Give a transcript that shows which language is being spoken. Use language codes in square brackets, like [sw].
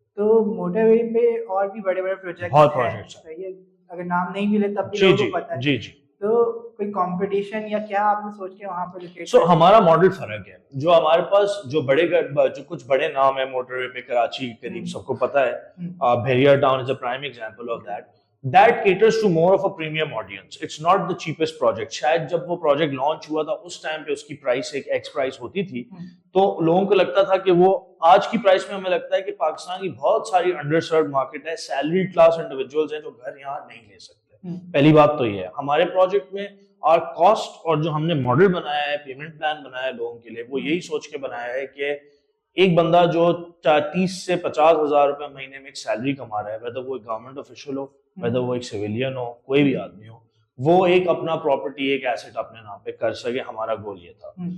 [ur] تو موٹر وے پہ اور بھی بڑے بڑے پروجیکٹس ہیں, اگر نام نہیں ملے تب بھی لوگوں کو پتہ ہے. جی جی. تو کوئی کمپٹیشن یا کیا آپ نے سوچ کے وہاں پہ لوکیٹ؟ سو ہمارا ماڈل فرق ہے. جو ہمارے پاس جو کچھ بڑے نام ہیں موٹر وے پہ, کراچی قریب سب کو پتا ہے, بحریہ town [en] Is a prime example of that. That caters to more of a premium audience. It's not the cheapest project. [ur] شاید جب وہ پروجیکٹ لانچ ہوا تھا اس ٹائم پہ اس کی پرائس ایک ایکس پرائس ہوتی تھی, تو لوگوں کو لگتا تھا کہ وہ آج کی پرائس میں ہمیں لگتا ہے کہ پاکستان کی بہت ساری انڈر سروڈ مارکیٹ ہے, سیلری کلاس انڈیویجولز ہیں جو گھر یہاں نہیں لے سکتے. پہلی بات تو یہ ہے. ہمارے پروجیکٹ میں اور کاسٹ اور جو ہم نے ماڈل بنایا ہے, پیمنٹ پلان بنایا ہے لوگوں کے لیے, وہ یہی سوچ کے بنایا ہے کہ ایک بندہ جو 30 سے 50 ہزار روپے مہینے میں ایک سیلری کما رہا ہے, ویدر وہ ایک گورنمنٹ آفیشیل ہو, ویدر وہ ایک سویلین ہو, کوئی بھی آدمی ہو, وہ ایک اپنا پراپرٹی, ایک ایسٹ اپنے نام پہ کر سکے. ہمارا گول یہ تھا.